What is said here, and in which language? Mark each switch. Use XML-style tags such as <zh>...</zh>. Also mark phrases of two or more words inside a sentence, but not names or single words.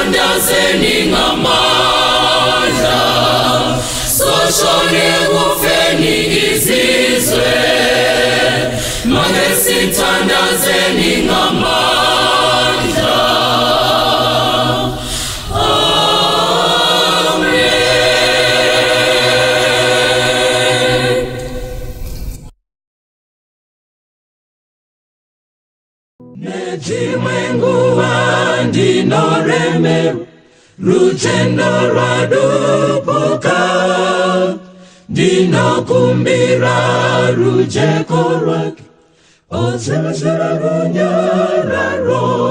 <zu>tandazeni ngamandla soshone kufeni izizwe manje tandazeni ngamandla</zu> <sn>Nejimwenguwa ndinoreme rutendo rwadupuka ndinokumbira rujeko rwake ozezera runyararo</sn>